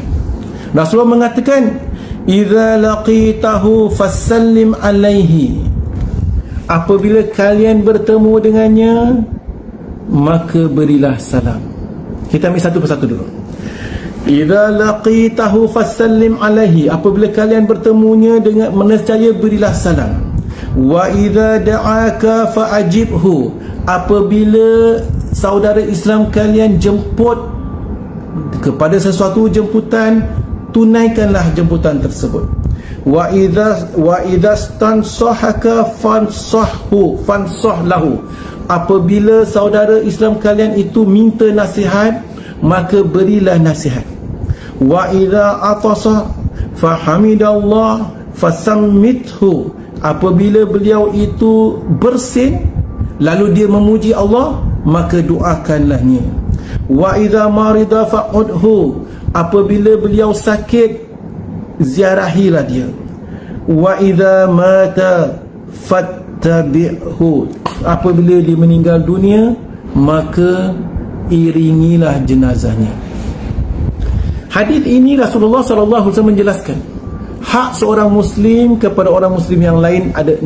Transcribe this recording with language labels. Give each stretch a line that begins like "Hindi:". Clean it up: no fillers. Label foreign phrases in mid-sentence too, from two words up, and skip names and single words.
Malay: Rasulullah mengatakan,
Arabic: إذا لقيته فسلم عليه,
Malay: apabila kalian bertemu dengannya, maka berilah salam. Kita ambil satu persatu dulu.
Arabic: إذا لقيته فسلم عليه,
Malay: apabila kalian bertemunya dengan nescaya berilah salam.
Arabic: وإذا دعاك فأجبه,
Malay: apabila saudara Islam kalian jemput kepada sesuatu jemputan, tunaikanlah jemputan tersebut.
Arabic: وإذا استنصحك فانصح له,
Malay: apabila saudara Islam kalian itu minta nasihat, maka berilah nasihat.
Arabic: وإذا عطس فحمد الله فشمته,
Malay: apabila beliau itu bersin lalu dia memuji Allah, maka doakanlahnya.
Arabic: وإذا مرض فعده,
Malay: apabila beliau sakit, ziarahilah dia.
Arabic: وإذا مات فاتبعه,
Malay: apabila dia meninggal dunia, maka iringilah jenazahnya. Hadis ini Rasulullah SAW menjelaskan hak seorang Muslim kepada orang Muslim yang lain ada 6.